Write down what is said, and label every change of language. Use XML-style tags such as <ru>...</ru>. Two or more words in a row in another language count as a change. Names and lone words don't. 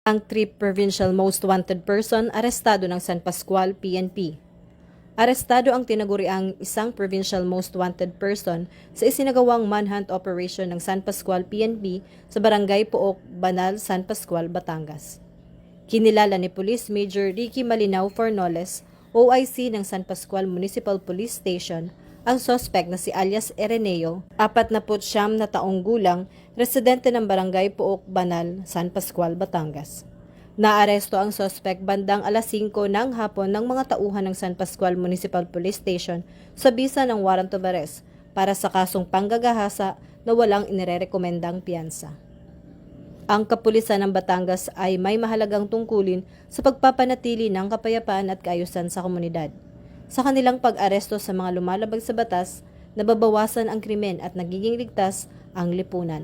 <tl>Ang 3</tl> <en>provincial most wanted person</en> <tl>arestado ng San Pascual PNP. Arestado ang tinaguriang isang</tl> <en>provincial most wanted person</en> <tl>sa isinagawang</tl> <en>manhunt operation</en> <tl>ng San Pascual PNP sa Barangay Pook, Banal, San Pascual, Batangas. Kinilala ni Police Major Ricky Malinao Fornoles, OIC ng San Pascual Municipal Police Station, ang suspect na si alias Ereneo, 49 na taong gulang, residente ng Barangay Pook, Banal, San Pascual, Batangas. Naaresto ang suspect bandang alas 5 ng hapon ng mga tauhan ng San Pascual Municipal Police Station sa bisa ng</tl> <en>warrant of arrest</en> <tl>para sa kasong panggagahasa na walang inirerekomendang piyansa. Ang kapulisan ng Batangas ay may mahalagang tungkulin sa pagpapanatili ng kapayapaan at kaayusan sa komunidad. Sa kanilang pag-aresto sa mga lumalabag sa batas, nababawasan ang krimen at nagiging ligtas ang lipunan.</tl>